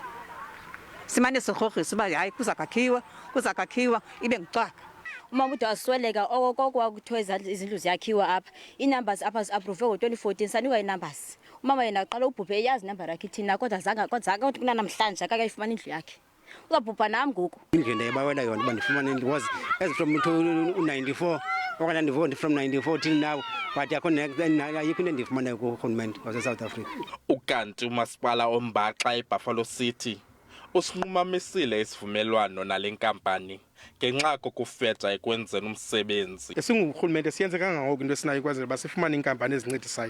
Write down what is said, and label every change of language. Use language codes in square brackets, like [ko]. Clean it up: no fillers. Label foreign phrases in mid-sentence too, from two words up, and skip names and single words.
[xh] Simane sigrogrisa uba hayi kuzakakhiwa ibe ngucwaka. Umama ude wasweleka okokwa kuthiwa izindlu ziyakhiwa apha. Ii-numbers apha zi-approve ngo-2014 sanikwa ii-numbers. Umama yena aqala ubhubhe eyazi inumber yakhe ithina kodwa zange kunanamhlanje akayifumana indlu yakhe. Uzabhubha nam ngoku. Indlela ebawela yona uba ndifumane indlu [en] was as from 94 [xh] okanye ndivote [en] from 94 till now [xh] but ayikho into endifumanayo kurhulumente wase-South Africa. Ukanti umasipala ombaxa eBuffalo City usinqumamisile isivumelwano nale nkampani ngenxa kokufeta ekwenzeni umsebenzi. Singurhulumente siyenze kangangoko into esinayo kwazela uba sifumane iinkampani ezincedisayo.